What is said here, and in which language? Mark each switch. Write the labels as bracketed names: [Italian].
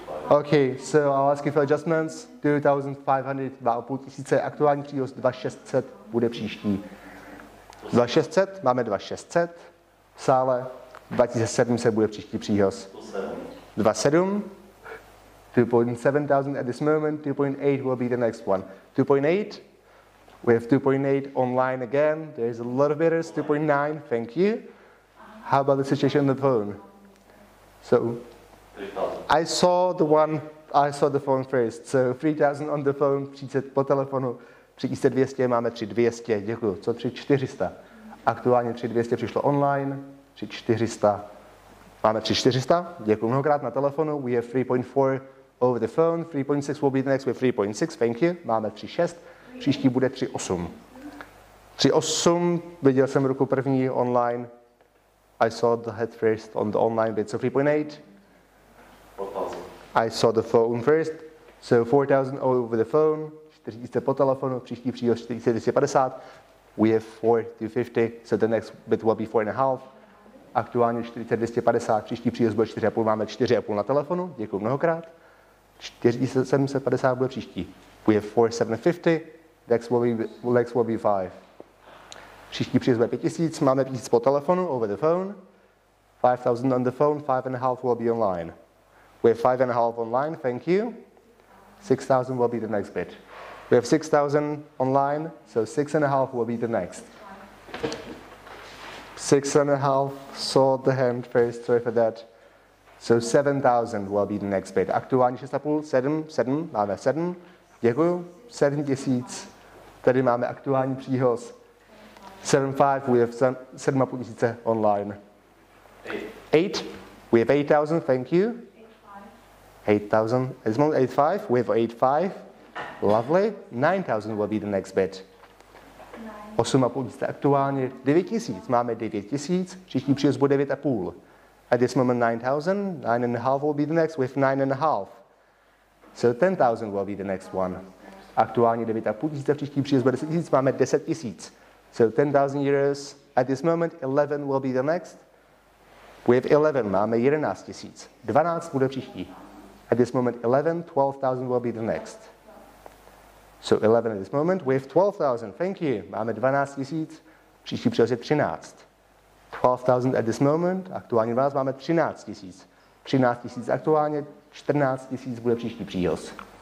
[English] Okay, so I'll ask you for adjustments. [Czech] 2,500, 2,500, aktuální příhoz 2,600 bude příští. 2,600, máme 2,600 v sále, 2,700 bude příští příhoz. [English] 2,7, 2,700 at this moment, 2,8 will be the next one. 2,8, we have 2,8 online again. There's a lot of bidders. 2,9, thank you. How about the situation on the phone? So, 3,000. I saw the phone first. So 3,000 on the phone, 30 [Czech] po telefonu, 3,200, máme 3,200, děkuji. Co 3,400? Aktuálně 3,200 přišlo online, 3,400. Máme 3,400, děkuji mnohokrát na telefonu. [English] We have 3,4 over the phone, 3,6 will be the next, we have 3,6, thank you. [Czech] Máme 3,6, příští bude 3,8. 3,8, viděl jsem ruku první online. [English] I saw the head first on the online bid, so 3,8. 4,000. I saw the phone first, so 4,000 over the phone, 4,000 [Czech] po telefonu, příští příhoz 4,250. [English] We have 4,250, so the next bid will be 4,5. [Czech] Aktuálně 4,250, příští příjezd bude 4,5, máme 4,5 na telefonu, děkuji mnohokrát. 4,750 bude příští. [English] We have 4,750, next will be 5. [Czech] Příští příjezd bude 5,000, máme 5,000 po telefonu, [English] over the phone. 5,000 on the phone, 5,5 will be online. We have 5,5 online, thank you. 6,000 will be the next bid. We have 6,000 online, so 6,5 will be the next. 6,5, sold the hand first, sorry for that. So 7,000 will be the next bid. [Czech] Aktuálně 6,5, 7, máme 7, děkuju, 7,000. Tady máme aktuální příhoz. [English] 7,5, we have 7,5 tisíce online. 8, we have 8,000, thank you. 8,000, at this moment 8,5, we have 8,5, lovely. 9,000 will be the next bid. [Czech] 8,5 tisíce aktuálně, 9,000, máme 9,000, příští příjezd bude 9,5. [English] At this moment 9,000, 9,5 will be the next with 9,5. So 10,000 will be the next one. [Czech] Aktuálně 9,5 tisíce, příští příjezd bude 10 000, máme 10 000. [English] So 10,000 euros, at this moment 11 will be the next. We have 11, [Czech] máme 11 000. 12 bude příští. [English] At this moment 11, 12,000 will be the next. So 11 at this moment, we have 12,000, thank you. [Czech] Máme 12 000, příští příjezd je 13. [English] 12,000 at this moment, [Czech] aktuálně 12, máme 13 000. 13 000 aktuálně, 14 000 bude příští příjezd.